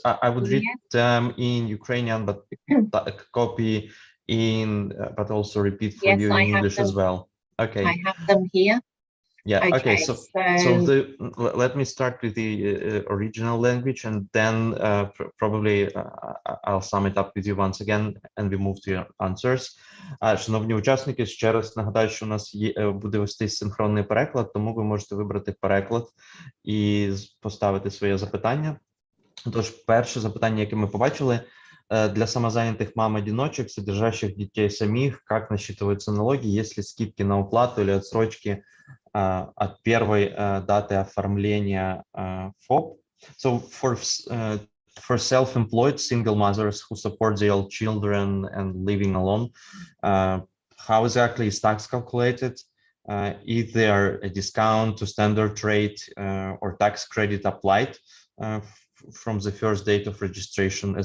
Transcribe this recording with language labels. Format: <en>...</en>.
<en>I would read them in Ukrainian, but copy in, but also repeat for you in English as well. Okay. I have them here. Yeah. Okay. So let me start with the original language, and then probably I'll sum it up with you once again, and we move to your answers.</en> <uk>Шановні учасники, ще раз нагадаю, що у нас буде вестись синхронний переклад, тому ви можете вибрати переклад і поставити своє запитання. Тож, перше запитання, яке ми побачили,</uk> <ru>для самозанятых мам-одиночек, содержащих детей самих, как насчитываются налоги, есть ли скидки на уплату или отсрочки от первой даты оформления ФОП?</ru> <en>So for self-employed single mothers who support their children and living alone, how exactly is tax calculated? Is there a discount to standard rate or tax credit applied from the first date of registration?</en>